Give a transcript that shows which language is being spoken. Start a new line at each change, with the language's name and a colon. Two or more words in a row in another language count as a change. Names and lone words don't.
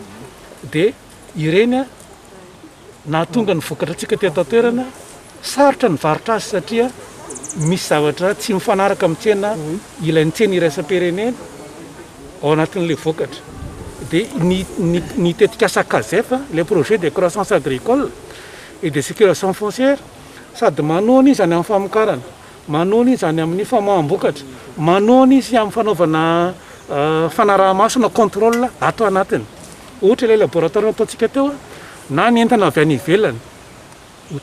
Malagasy: Dia ireny na tonga ny vokatra tsika teto toerana sarotra ny varotra azy satria misy zavatra tsy mifanaraka amin'ny tsena ilain'ny tsena iraisam-pirenena ao anatin'le vokatra dia ny tetikasa KZF le
French: projet de croissance agricole et de sécurisation foncière
Malagasy: sady manoana izy any amin'ny famokarana manoana izy any amin'ny famahamboakatra manoana izy amin'ny fanaovana fanaraha-masona contrôle ato anatiny ohatra le laboratoire ataontsika teo na ny entana avy any ivelany ho